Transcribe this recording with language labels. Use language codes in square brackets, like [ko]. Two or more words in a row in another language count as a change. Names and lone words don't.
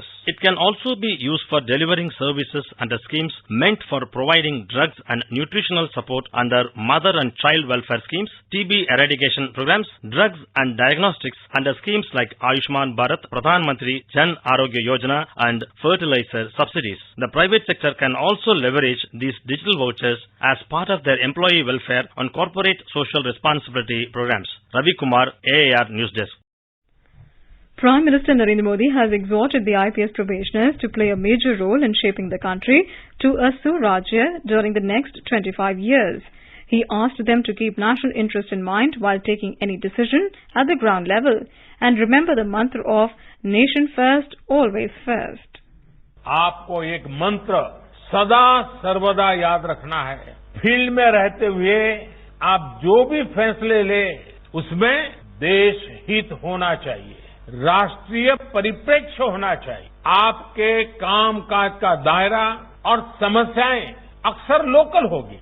[en] It can also be used for delivering services under schemes meant for providing drugs and nutritional support under mother and child welfare schemes, TB eradication programs, drugs and diagnostics under schemes like Ayushman Bharat, Pradhan Mantri Jan Arogya Yojana and fertilizer subsidies. The private sector can also leverage these digital vouchers as part of their employee welfare on corporate social responsibility programs. Ravi Kumar, AAR News Desk. Prime Minister Narendra Modi has exhorted the IPS probationers to play a major role in shaping the country to a Surajya during the next 25 years. He asked them to keep national interest in mind while taking any decision at the ground level and remember the mantra of nation first, always first. [hi] आपको एक मंत्र सदा सर्वदा याद रखना है। फील्ड में रहते हुए आप जो भी फैसले ले उसमें देश हित होना चाहिए, राष्ट्रीय परिप्रेक्ष्य होना चाहिए। आपके कामकाज का दायरा और समस्याएं अक्सर लोकल होगी।